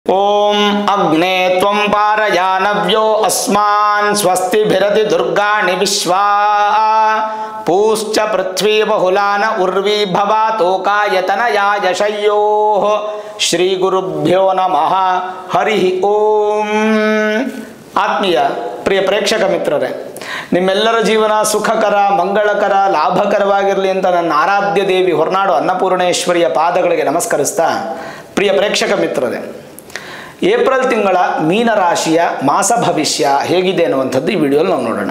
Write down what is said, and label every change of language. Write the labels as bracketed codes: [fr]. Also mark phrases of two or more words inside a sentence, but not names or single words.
[sa] ओम अग्ने त्वं पारयानव्यो अस्मान् स्वस्तिभिरति दुर्गाणि विश्वा पूश्च पृथ्वी बहुलान उर्वी भवातोकायतनया यशयोः श्री गुरुभ्यो नमः हरि ओम। [kn] ಆತ್ಮೀಯ ಪ್ರಿಯ ಪ್ರೇಕ್ಷಕ ಮಿತ್ರರೇ, ನಿಮ್ಮೆಲ್ಲರ ಜೀವನ ಸುಖಕರ ಮಂಗಳಕರ ಲಾಭಕರವಾಗಿರಲಿ ಅಂತ ನನ್ನ ಆರಾಧ್ಯ ದೇವಿ ಹೊರನಾಡು ಅನ್ನಪೂರ್ಣೇಶ್ವರಿಯ ಪಾದಗಳಿಗೆ ನಮಸ್ಕರಿಸ್ತಾ, ಪ್ರಿಯ ಪ್ರೇಕ್ಷಕ ಮಿತ್ರರೇ, ಏಪ್ರಿಲ್ ತಿಂಗಳ ಮೀನರಾಶಿಯ ಮಾಸ ಭವಿಷ್ಯ ಹೇಗಿದೆ ಅನ್ನುವಂಥದ್ದು ಈ ವಿಡಿಯೋಲಿ ನಾವು ನೋಡೋಣ.